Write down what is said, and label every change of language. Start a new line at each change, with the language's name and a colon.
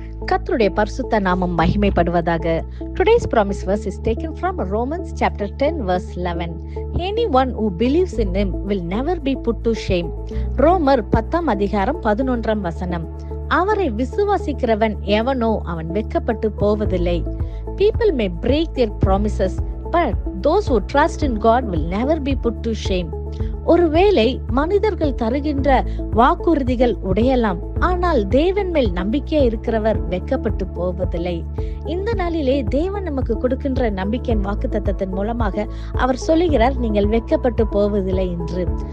Tamil: கர்த்தருடைய பரிசுத்த நாமம் மகிமைப்படுவதாக.
English: Today's promise verse is taken from Romans chapter 10 verse 11. Anyone who believes in him will never be put to shame.
Tamil: ரோமர் 10 அதிகாரம் 11 வசனம். அவரை விசுவாசிக்கிறவன் எவனோ அவன் வெட்கப்பட்டு போவதில்லை.
English: People may break their promises, but those who trust in God will never be put to shame.
Tamil: ஒருவேளை மனிதர்கள் தருகின்ற வாக்குறுதிகள் உடையலாம், ஆனால் தேவன் மேல் நம்பிக்கை இருக்கிறவர் வெட்கப்பட்டு போவதில்லை. இந்த நாளிலே தேவன் நமக்கு கொடுக்கின்ற நம்பிக்கையின் வாக்குத்தத்தத்தின் மூலமாக அவர் சொல்லுகிறார், நீங்கள் வெட்கப்பட்டு போவதில்லை என்று.